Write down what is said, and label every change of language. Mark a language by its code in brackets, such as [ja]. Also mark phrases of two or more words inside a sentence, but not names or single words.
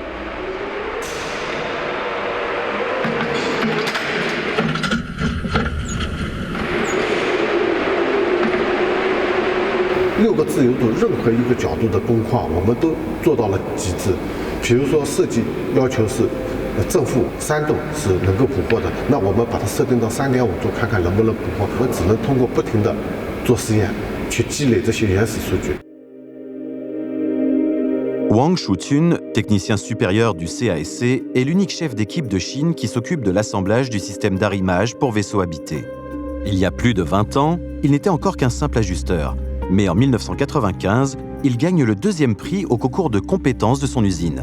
[zh] 6 个自由度任何一个角度的工况，我们都做到了极致。比如说设计要求是正负3度是能够捕获的，那我们把它设定到3.5度，看看能不能捕获。我只能通过不停地做实验，去积累这些原始数据。 [fr] Wang Shutun, technicien supérieur du CASC, est l'unique chef d'équipe de Chine qui s'occupe de l'assemblage du système d'arrimage pour vaisseaux habités. Il y a plus de 20 ans, il n'était encore qu'un simple ajusteur. Mais en 1995, il gagne le 2e prix au concours de compétences de son usine.